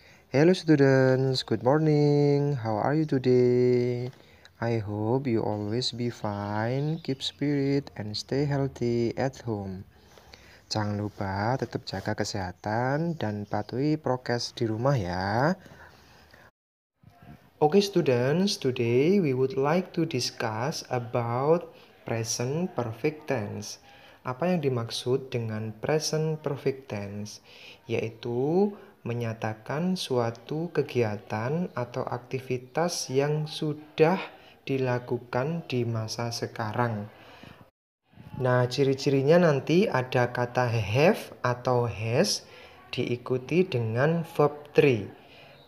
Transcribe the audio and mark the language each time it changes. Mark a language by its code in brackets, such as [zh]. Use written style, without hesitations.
[en] Hello students, good morning. How are you today? I hope you always be fine, keep spirit and stay healthy at home. [id] Jangan lupa tetap jaga kesehatan dan patuhi prokes di rumah ya. [en] Okay students, today we would like to discuss about present perfect tense. [id] Apa yang dimaksud dengan present perfect tense? Yaitu menyatakan suatu kegiatan atau aktivitas yang sudah dilakukan di masa sekarang. Nah, ciri-cirinya nanti ada kata have atau has diikuti dengan verb 3.